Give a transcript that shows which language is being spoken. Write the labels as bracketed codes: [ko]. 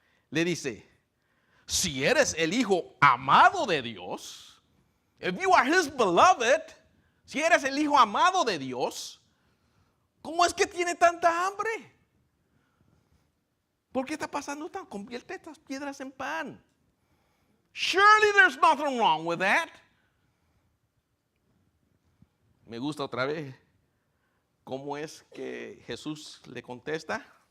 [es] Le dice, si eres el hijo amado de Dios, [en] if you are his beloved, [es] si eres el hijo amado de Dios, ¿cómo es que tiene tanta hambre? ¿Por qué está pasando tan? Convierte estas piedras en pan. [en] Surely there's nothing wrong with that. [es] Me gusta otra vez cómo es que Jesús le contesta.